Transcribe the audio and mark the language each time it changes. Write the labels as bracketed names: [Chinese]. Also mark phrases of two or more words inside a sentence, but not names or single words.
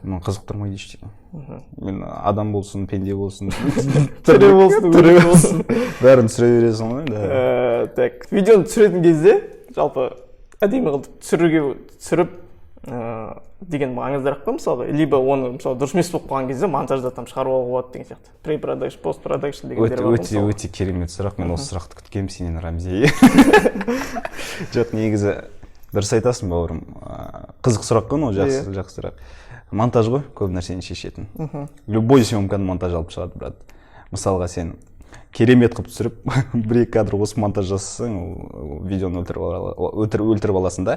[Kazakh] Мен қызықтырмайды ештеңе. Мен адам болсын, пенде болсын, түрі болсын, бәрін түсіре бересің ғой. Так, видеоны түсіретін кезде, жалпы әдемі қылып түсіріп деген маңыздырақ па, мысалы, либо оны, мысалы, дұрыс емес болып қалған кезде монтажда там шығарып алуға болады деген сияқты. [English] Pre-production, post-production [Kazakh] дегендер бар. Өте керемет сұрақ. Мен осы сұрақты күткенмін сенен, Рамзи. Жоқ, негізі дұрыс айтасың, бауырым. Қызық сұрақ қой, ол жақсы сұрақ. Монтаж ғой, көп нәрсені шешетін. Любой съемканы монтаж алып шығады, брат. Мысалға сен керемет қылып түсіріп, бір-екі кадр осы монтаж жасасаң, видеоны өлтіріп аласың да.